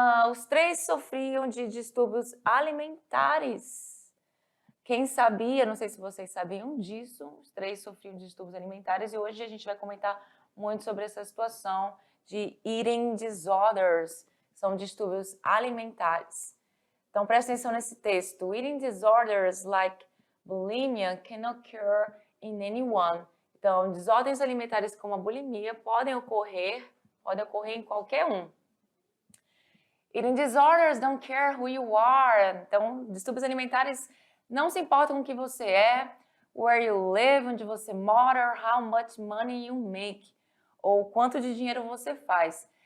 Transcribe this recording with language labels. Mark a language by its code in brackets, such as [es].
[pt] Os 3 sofriam de distúrbios alimentares. Quem sabia, não sei se vocês sabiam disso, os 3 sofriam de distúrbios alimentares e hoje a gente vai comentar muito sobre essa situação de eating disorders, são distúrbios alimentares. Então, presta atenção nesse texto. [en] Eating disorders like bulimia can occur in anyone. [pt] Então, desordens alimentares como a bulimia podem ocorrer em qualquer um. [en] Eating disorders don't care who you are. [pt] Então, distúrbios alimentares não se importam com o que você é, [en] where you live, [pt] onde você mora, [en] how much money you make, [pt] ou quanto de dinheiro você faz.